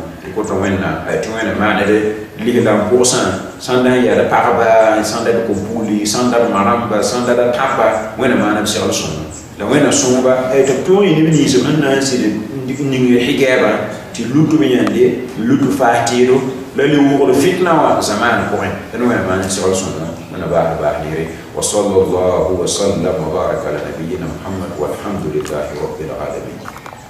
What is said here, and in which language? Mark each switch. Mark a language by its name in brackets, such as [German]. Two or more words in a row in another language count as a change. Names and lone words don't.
[Mossi] tɩ kota wẽnna tɩ wẽna maaned ligla n pʋgsã sãn da n yaa d pagba sãn da d ko-buuli sãn da d marãmba sãn da d tãpa wẽna maana b segl sõma la wẽna sõmba tɩ b tõog yẽ neb ninsm sẽn na n sɩd ning hɩgɛɛbã tɩ lutu b yãnde lutu faas tɩɩdo la le wʋgd fitna wã zamaan pʋgẽ tɩ wẽna maan segl sõma wẽna baas neere [Arabic] وصلى الله وسلم وبارك على نبينا محمد والحمد لله رب العالمين